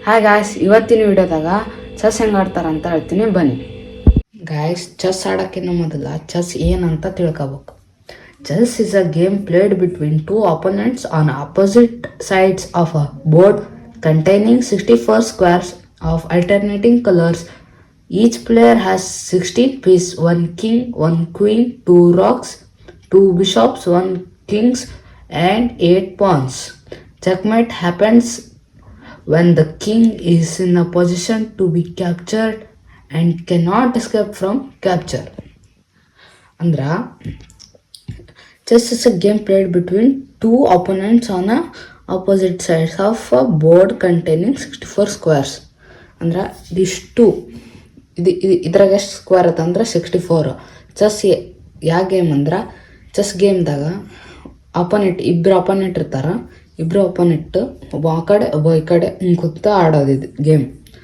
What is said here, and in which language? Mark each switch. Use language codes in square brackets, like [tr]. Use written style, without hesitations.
[kn] Hi guys, ಇವತ್ತಿನ ವಿಡಿಯೋದಾಗ chess ಹೆಂಗೆ ಆಡ್ತಾರೆ ಅಂತ ಹೇಳ್ತೀನಿ ಬನ್ನಿ. ಗಾಯ್ಸ್, ಚೆಸ್ ಆಡೋಕ್ಕಿಂತ ಮೊದಲ ಚೆಸ್ ಏನಂತ ತಿಳ್ಕೊಬೇಕು. [en] Chess is a game played between two opponents on opposite sides of a board containing 64 squares of alternating colors. Each player has 16 pieces, 1 king, 1 queen, 2 rocks, 2 bishops, 1 kings and 8 pawns. Checkmate happens when the king is in a position to be captured and cannot escape from capture. Andra, chess is a game played between two opponents on a opposite sides of a board containing 64 squares. [kn] Andra, [en] these two [kn] ಇದ್ರಾಗ ಎಷ್ಟು square ಅದಂದ್ರೆ 64. Chess ಯಾವ game ಅಂದ್ರೆ, chess ಗೇಮ್ದಾಗ ಇಬ್ಬರು opponent ಇರ್ತಾರ. ಇಬ್ಬರು opponent ಒಬ್ಬ ಆ ಕಡೆ ಒಬ್ಬ ಈ ಕಡೆ ಹಿಂಗೆ ಕೂತ ಆಡೋದಿದ್ದು ಗೇಮ್.